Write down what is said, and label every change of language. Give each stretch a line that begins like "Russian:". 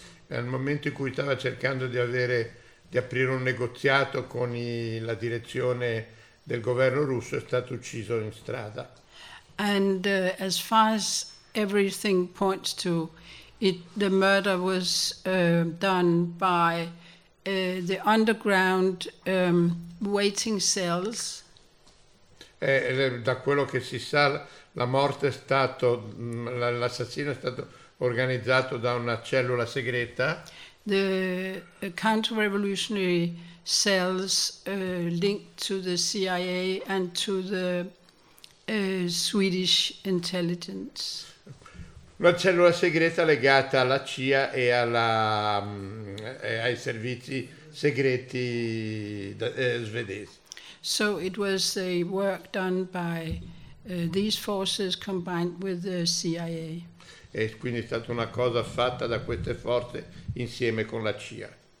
Italian: Al momento in cui stava cercando di aprire un negoziato con la direzione del governo russo, è stato ucciso in strada.
English: And as far as everything points to, the murder was done by the underground waiting cells.
Italian: Da quello che si sa, la morte è stato l'assassino è stato organizzato da una cellula segreta.
English: The counter-revolutionary cells linked to the CIA and to the Swedish intelligence.
Italian: Una cellula segreta legata alla CIA e ai servizi segreti svedesi.
English: So it was a work done by these forces combined with the CIA.
Italian: E quindi è stata una cosa fatta da queste forze insieme con la CIA.